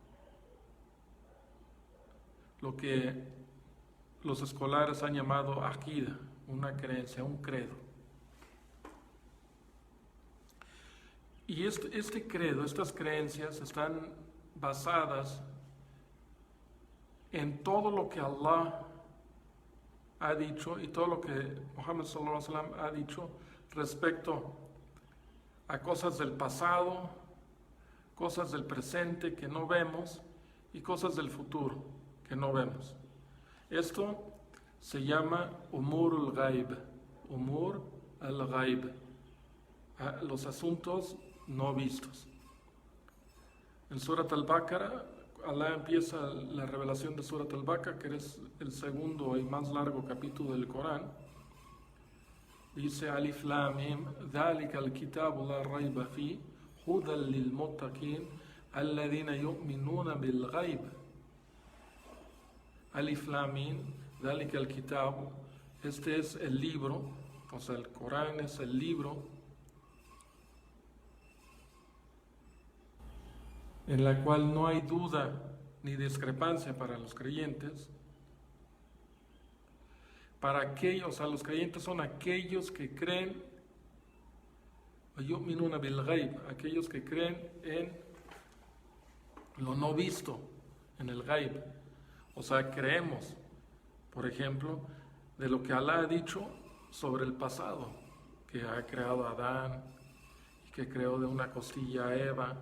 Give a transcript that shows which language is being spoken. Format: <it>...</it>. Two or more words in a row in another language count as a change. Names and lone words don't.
<es>Lo que los escolares han llamado aqida, una creencia, un credo. Y este credo, estas creencias están basadas en todo lo que Allah ha dicho y todo lo que Muhammad</es> <ar>صلى الله عليه وسلم</ar> <es>ha dicho respecto a cosas del pasado, cosas del presente que no vemos y cosas del futuro que no vemos. Esto se llama</es> <ar>أمور الغيب، أمور الغيب,</ar> <es>los asuntos no vistos. En Surat al-Baqarah, Allah empieza la revelación de Surat al-Baqarah, que es el segundo y más largo capítulo del Corán.</es> <ar>Dice الم, ذَلِكَ الْكِتَابُ لَا رَيْبَ فِيهِ هُدًى لِلْمُتَّقِينَ الَّذِينَ يُؤْمِنُونَ بِالْغَيْبِ. الم, ذَلِكَ الْكِتَابُ.</ar> <es>Este es el libro, o sea, el Corán es el libro en la cual no hay duda ni discrepancia para los creyentes. Para aquellos, o sea, los creyentes son aquellos que creen,</es> <ar>يؤمنون بالغيب,</ar> <es>aquellos que creen en lo no visto, en el ghaib. O sea, creemos, por ejemplo, de lo que Allah ha dicho sobre el pasado, que ha creado a Adán y que creó de una costilla a Eva.</es>